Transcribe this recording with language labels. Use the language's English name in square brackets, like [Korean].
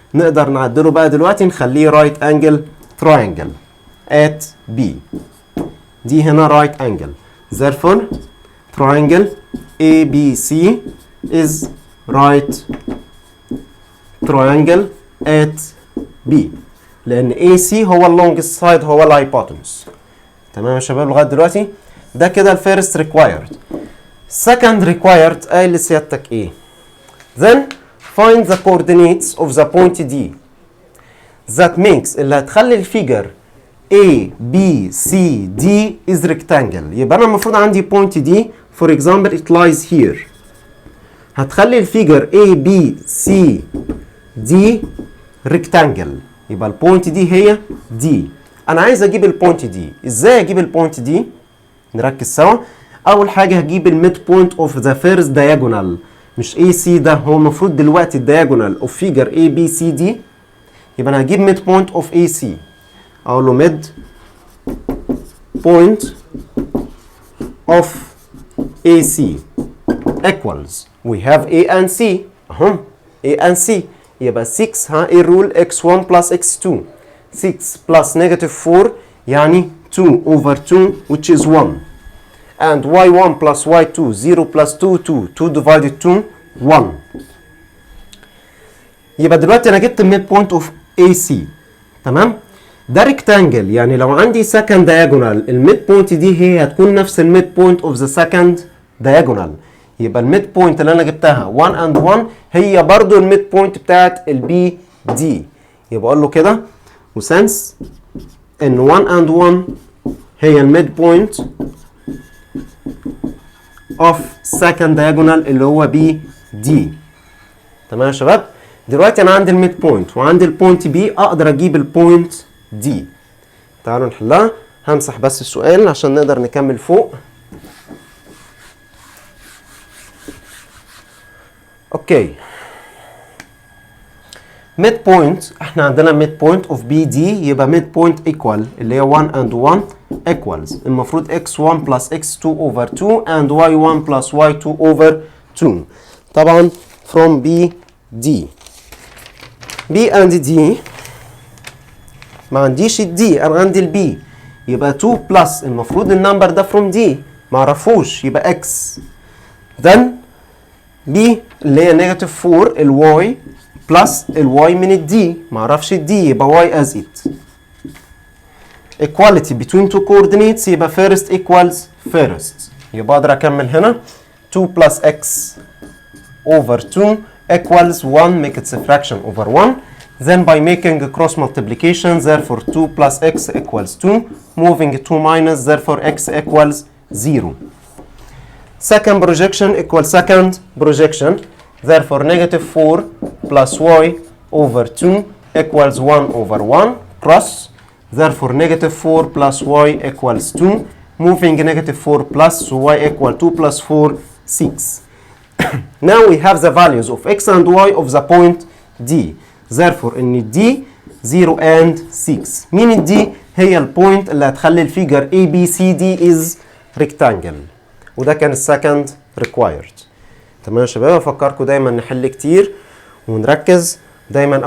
[Arabic] نقدر نعدله بقى دلوقتي نخليه right angle triangle at B. دي هنا [English] right angle. Therefore triangle ABC is right triangle at B. [Arabic] لأن AC هو longest side هو الhypotenuse. تمام يا شباب لغاية دلوقتي؟ ده كده الفيرست required. [English] Second required [Arabic] قايل لسيادتك ايه؟ [English] Then find the coordinates of the point D that makes [Arabic] اللي هتخلي الفيجر [English] A B C D is rectangle. يبقى انا المفروض عندي point D for example it lies here. [Arabic] هتخلي الفيجر A B C D rectangle. يبقى البوينت دي هي D. انا عايز اجيب البوينت دي. ازاي اجيب البوينت دي؟ نركز سوا. اول حاجه هجيب الميد بوينت اوف ذا فيرست دايجونال. مش اي سي ده، هو المفروض دلوقتي الدايجونال اوف فيجر اي بي سي دي. يبقى انا هجيب ميد بوينت اوف اي سي. اقول له ميد بوينت اوف اي سي [English] equals we have A and C [Arabic] اهم A and C. [English] يبقى 6 ها ايه الرول x1 plus x2 6 plus negative 4 يعني 2 over 2 which is 1 and y1 plus y2 0 plus 2 2 2 divided 2 1. [Arabic] يبقى دلوقتي انا جبت الميد بوينت اوف AC. تمام. ده ريكتانجل يعني لو عندي second diagonal الميد بوينت دي هي هتكون نفس الميد بوينت اوف ذا second diagonal. يبقى الميد بوينت اللي انا جبتها 1 and 1 هي برضو الميد بوينت بتاعت البي دي. يبقى اقول له كده وسنس ان 1 and 1 هي الميد بوينت اوف second diagonal اللي هو بي دي. تمام يا شباب. دلوقتي انا عندي الميد بوينت وعندي البوينت بي، اقدر اجيب البوينت دي. تعالوا نحلها. همسح بس السؤال عشان نقدر نكمل فوق. [English] Okay. Mid point احنا عندنا mid point of B D يبقى ميد بوينت ايكوال اللي هي 1 and 1 equals المفروض x1 plus x2 over 2 and y1 plus y2 over 2. طبعا from B D. [Arabic] B and D ما عنديش الدي، انا عندي البي. يبقى 2 plus المفروض النمبر ده from D ما اعرفوش يبقى x. then B اللي هي نيجاتيف 4 الواي بلس الواي من الدي ما اعرفش الدي يبقى y as it. [English] equality between two coordinates يبقى first equals first. [Arabic] يبقى اقدر اكمل هنا [English] 2 plus x over 2 equals 1 make it a fraction over 1. Then by making a cross multiplication therefore 2 plus x equals 2 moving 2 minus therefore x equals 0. Second projection equals second projection. Therefore negative 4 plus y over 2 equals 1 over 1 cross. Therefore negative 4 plus y equals 2. Moving negative 4 plus so y equal 2 plus 4 6. Now we have the values of x and y of the point D. Therefore in D 0 and 6. [Arabic] مين D؟ هي البوينت اللي هتخلي الفيجر ABCD [English] is rectangle. [Arabic] وده كان السكند ريكوايرد. تمام يا شباب. افكركم دايما نحل كتير ونركز دايما.